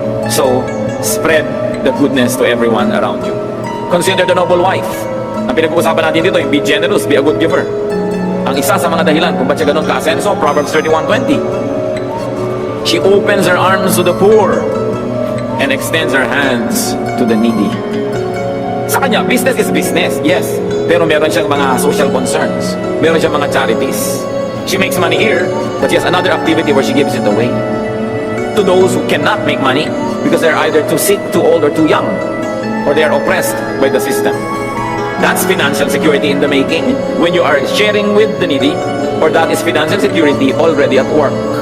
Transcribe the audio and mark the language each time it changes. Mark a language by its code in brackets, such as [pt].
[en] So, spread the goodness to everyone around you. Consider the noble wife. [tl] Ang pinag-uusapan natin dito, [en] be generous, be a good giver. [tl] Ang isa sa mga dahilan kung ba't siya ganun ka-asenso, Proverbs 31:20. [en] She opens her arms to the poor and extends her hands to the needy. [tl] Sa kanya, [en] business is business, yes. [tl] Pero meron siyang mga social concerns. Meron siyang mga charities. [en] She makes money here, but she has another activity where she gives it away. To those who cannot make money because they're either too sick, too old, or too young, or they are oppressed by the system. That's financial security in the making when you are sharing with the needy, or that is financial security already at work.